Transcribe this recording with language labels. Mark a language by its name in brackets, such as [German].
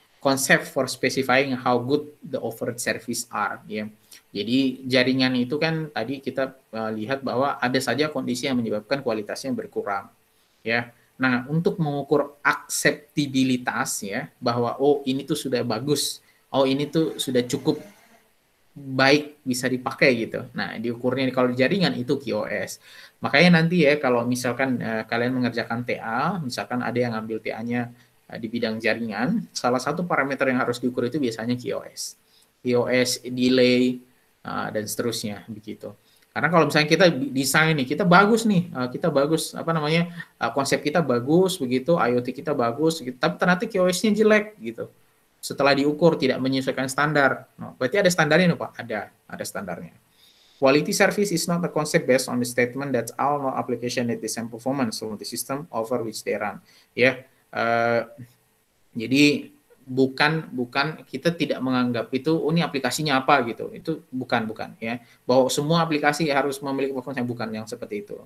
[English] Concept for specifying how good the offered service are. [Indonesian] Ya. Jadi jaringan itu kan tadi kita lihat bahwa ada saja kondisi yang menyebabkan kualitasnya berkurang. Ya. Nah, untuk mengukur akseptabilitas ya, bahwa oh ini tuh sudah bagus, oh ini tuh sudah cukup baik bisa dipakai gitu. Nah, diukurnya kalau di jaringan itu QoS. Makanya nanti ya kalau misalkan kalian mengerjakan TA, misalkan ada yang ambil TA-nya di bidang jaringan, salah satu parameter yang harus diukur itu biasanya QoS. QoS, delay, dan seterusnya begitu. Karena kalau misalnya kita desain nih, kita bagus nih, kita bagus apa namanya konsep kita bagus begitu, IoT kita bagus, gitu, tapi ternyata QoS-nya jelek gitu. Setelah diukur tidak menyesuaikan standar. No, berarti ada standarnya, Pak? Ada standarnya. [English] Quality service is not a concept based on the statement that all no application need the same performance from the system over which they run. [Indonesian] Ya, jadi bukan kita tidak menganggap itu ini aplikasinya apa gitu. Itu bukan ya. Bahwa semua aplikasi harus memiliki performance yang bukan yang seperti itu.